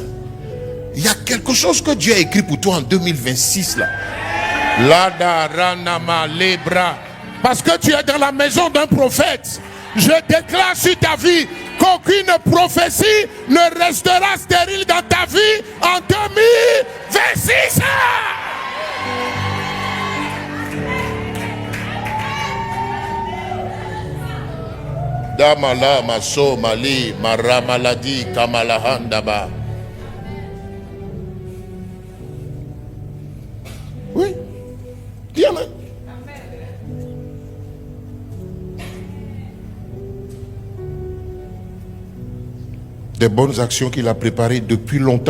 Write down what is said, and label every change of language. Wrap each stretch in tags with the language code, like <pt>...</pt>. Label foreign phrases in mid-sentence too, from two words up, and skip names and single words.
<fr>Il y a quelque chose que Dieu a écrit pour toi en 2026 là. Lada ranama lebra. Parce que tu es dans la maison d'un prophète. Je déclare sur ta vie qu'aucune prophétie ne restera stérile dans ta vie en 2026. Damala maso mali maramaladi kamalahandaba. Oui. Dis amen. Des bonnes actions qu'il a préparées depuis longtemps.</fr>